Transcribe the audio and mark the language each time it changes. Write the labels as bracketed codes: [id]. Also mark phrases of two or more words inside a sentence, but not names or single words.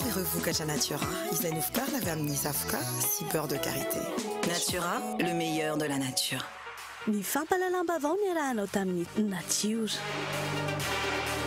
[mg] vokatra Natura izay novokarina avy amin'ny zavoka sy [fr] beurre de karité. Natura, le meilleur de la nature. [mg] Ny fampalalam-bavao ny arahanao tamin'ny Nature.